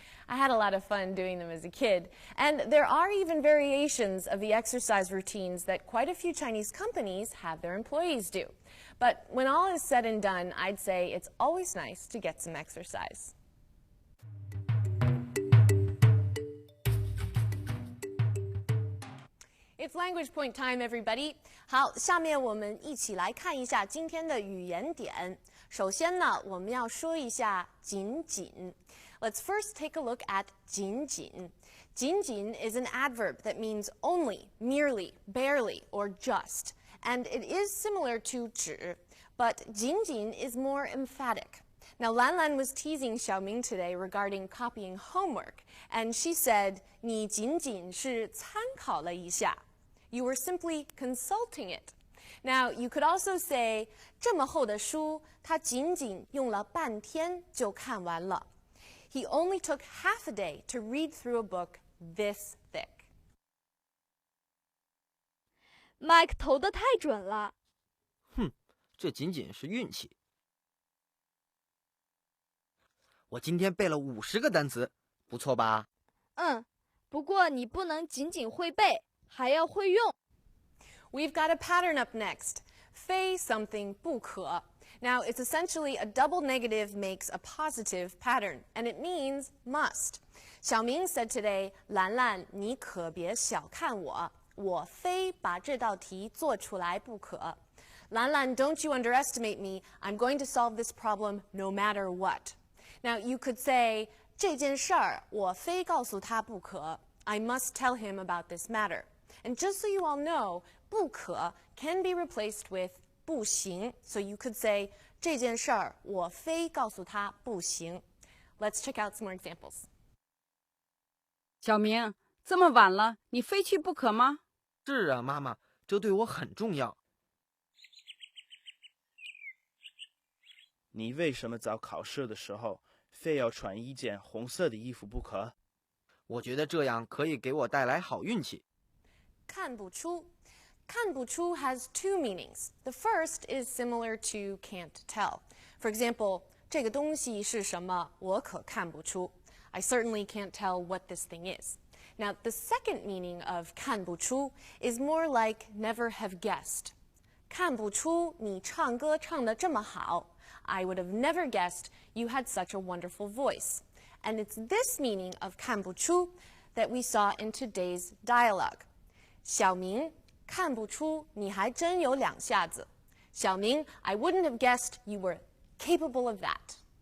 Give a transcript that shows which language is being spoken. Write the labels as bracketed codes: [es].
[en] I had a lot of fun doing them as a kid, and there are even variations of the exercise routines that quite a few Chinese companies have their employees do. But when all is said and done, I'd say it's always nice to get some exercise. It's language point time, everybody. [zh] 好，下面我们一起来看一下今天的语言点。首先呢，我们要说一下仅仅。 [en] Let's first take a look at 仅仅。 仅仅 is an adverb that means only, merely, barely, or just, and it is similar to 只, but 仅仅 is more emphatic. Now, Lan Lan was teasing Xiaoming today regarding copying homework, and she said, [zh] 你仅仅是参考了一下. [en] You were simply consulting it. Now, you could also say, [zh] 这么厚的书，他仅仅用了半天就看完了. [en] He only took half a day to read through a book this thick. [zh] Mike 投得太准了。哼，这仅仅是运气。我今天背了50个单词，不错吧？不过你不能仅仅会背，还要会用。 [en] We've got a pattern up next. [zh] 非 something 不可. [en] Now, it's essentially a double negative makes a positive pattern, and it means must. Xiaoming said today, [zh] 兰兰，你可别小看我，我非把这道题做出来不可。 [en] 兰兰, don't you underestimate me. I'm going to solve this problem no matter what. Now, you could say, [zh] 这件事儿我非告诉他不可. [en] I must tell him about this matter. And just so you all know, 不可 can be replaced with 不行. So you could say, [zh] 这件事儿我非告诉他不行. [en] Let's check out some more examples. [zh] 小明，这么晚了，你非去不可吗？是啊，妈妈，这对我很重要。你为什么早考试的时候非要穿一件红色的衣服不可？我觉得这样可以给我带来好运气。看不出. [en] 看不出 has two meanings. The first is similar to can't tell. For example, [zh] 这个东西是什么？我可看不出. [en] I certainly can't tell what this thing is. Now, the second meaning of 看不出 is more like never have guessed. [zh] 看不出你唱歌唱得这么好. [en] I would have never guessed you had such a wonderful voice. And it's this meaning of 看不出 that we saw in today's dialogue. [zh] 小明看不出你还真有两下子. [en] 小明, I wouldn't have guessed you were capable of that.